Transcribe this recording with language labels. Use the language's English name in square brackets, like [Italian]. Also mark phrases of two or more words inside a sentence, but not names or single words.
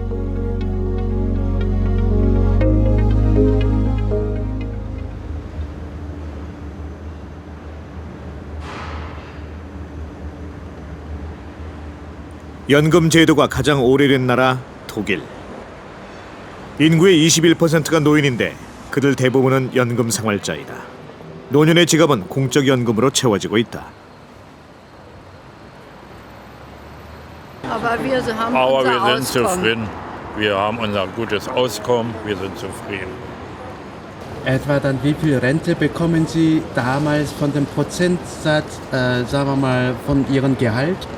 [Korean] 연금 제도가 가장 오래된 나라 독일. 인구의 21%가 노인인데 그들 대부분은 연금 생활자이다. 노년의 지갑은 공적연금으로 채워지고 있다. [German] Aber wir haben Aber unser wir sind Auskommen. zufrieden. Wir haben unser gutes Auskommen. Wir sind zufrieden. Etwa dann, wie viel Rente bekommen Sie damals von dem Prozentsatz, sagen wir mal, von Ihrem Gehalt?